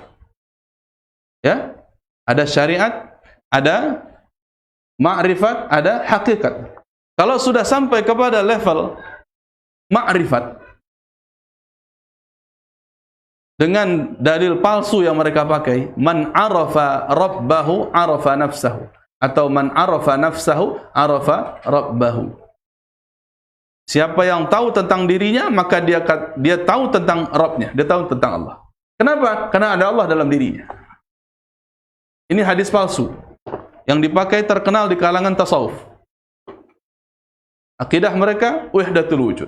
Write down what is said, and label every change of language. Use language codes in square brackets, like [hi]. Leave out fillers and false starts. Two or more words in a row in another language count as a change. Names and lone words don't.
[id] Ya, ada syariat, ada ma'rifat, ada hakikat. Kalau sudah sampai kepada level ma'rifat, dengan dalil palsu yang mereka pakai, [ar] من عرف ربه عرف نفسه, atau من عرف نفسه عرف ربه. [id] Siapa yang tahu tentang dirinya, maka dia tahu tentang Rabbnya, dia tahu tentang Allah. Kenapa? Karena ada Allah dalam dirinya. Ini hadis palsu yang dipakai terkenal di kalangan tasawuf. Akidah mereka [ar] وحدة الوجود.